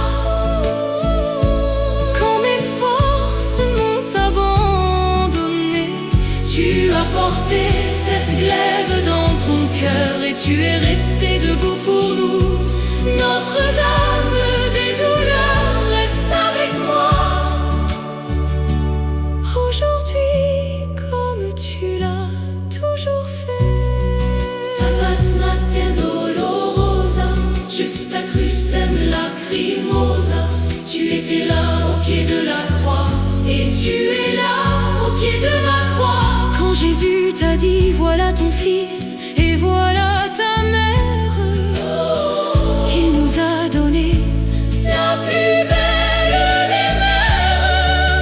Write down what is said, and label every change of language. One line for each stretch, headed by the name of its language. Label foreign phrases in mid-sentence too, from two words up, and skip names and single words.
French: Quand mes forces m'ont abandonné, tu as porté cette glaive dans ton cœur et tu es resté debout pour nous. Notre-Dame des douleurs, reste avec moi. Aujourd'hui, comme tu l'as toujours fait.
Latin: Stabat Mater Dolorosa, juxta crucem lacrimosa.
French: Tu étais là au pied de la croix et tu es là au pied de ma croix. Quand Jésus t'a dit voilà ton fils et voilà ta mère, il nous a donné la plus belle des mères.